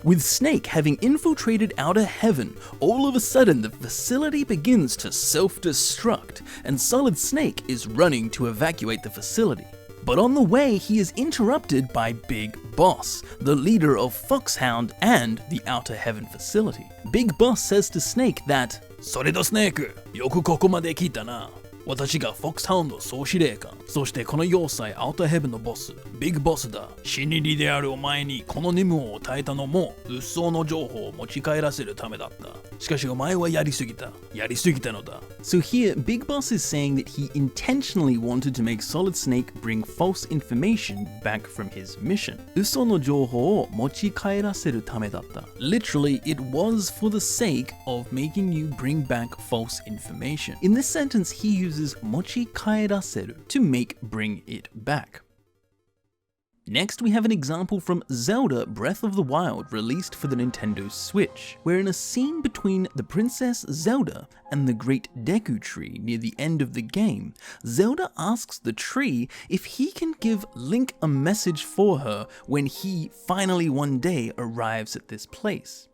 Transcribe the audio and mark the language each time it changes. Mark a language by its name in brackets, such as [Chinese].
[English] With Snake having infiltrated Outer Heaven, all of a sudden the facility begins to self-destruct and Solid Snake is running to evacuate the facility. But on the way, he is interrupted by Big Boss, the leader of Foxhound and the Outer Heaven facility. Big Boss says to Snake that, "Solido Snake, [Japanese] yoku koko made kita na. 私が Foxhound 総司令官。そしてこの要塞アウターヘブンのボス、ビッグボスだ。死にりであるお前にこの任務を与えたのも、物騒の情報を持ち帰らせるためだった。しかしお前はやりすぎた。やりすぎたのだ。 [English] So here, Big Boss is saying that he intentionally wanted to make Solid Snake bring false information back from his mission. [Japanese] 嘘の情報を持ち帰らせるためだった。 [English] Literally, it was for the sake of making you bring back false information. In this sentence, he uses 持ち帰らせる to make bring it back. Next, we have an example from Zelda Breath of the Wild released for the Nintendo Switch, where in a scene between the Princess Zelda and the Great Deku Tree near the end of the game, Zelda asks the tree if he can give Link a message for her when he finally one day arrives at this place.